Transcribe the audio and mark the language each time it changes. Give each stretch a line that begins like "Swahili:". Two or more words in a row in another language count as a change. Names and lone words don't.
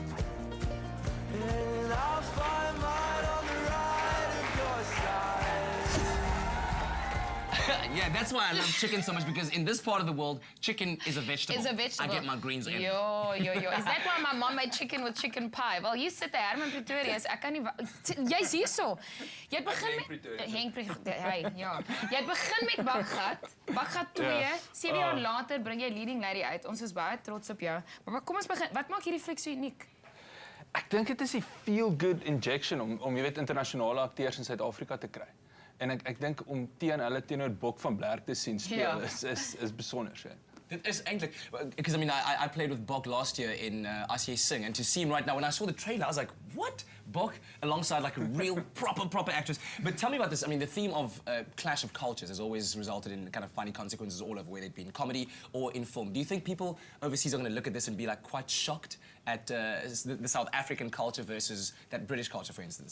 English: And I'll find mine on the right of your side. Yeah, that's why I love chicken so much, because in this part of the world, chicken is a vegetable. It's a vegetable. I get my greens in. Yo. Is that why my mom made chicken with chicken pie? Well, you sit there,
Afrikaans: Herman Pretorius. Ek kan nie... Jy's hierso. Jy het begin met... Henk Pretorius. Hey, ja. Jy het begin met Bakgat. Bakgat 2. 7 jaar later bring jy Leading Lady uit. Ons is baie trots op jou. Maar kom ons begin. Wat maak hierdie fliek so uniek? Ek dink dit is die
English: feel-good injection
Afrikaans: om jy weet internasionale akteurs in Suid-Afrika te kry. En ek dink om teenoor Bok van Blerk te sien speel is besonder.
English: It is eindelijk, because I mean, I played with Bok last year in As Jy Sing, and to see him right now, when I saw the trailer, I was like, what? Bok alongside like a real proper actress. But tell me about this. I mean, the theme of Clash of Cultures has always resulted in kind of funny consequences all over, whether it be in comedy or in film. Do you think people overseas are going to look at this and be like quite shocked at the South African culture versus that British culture, for instance?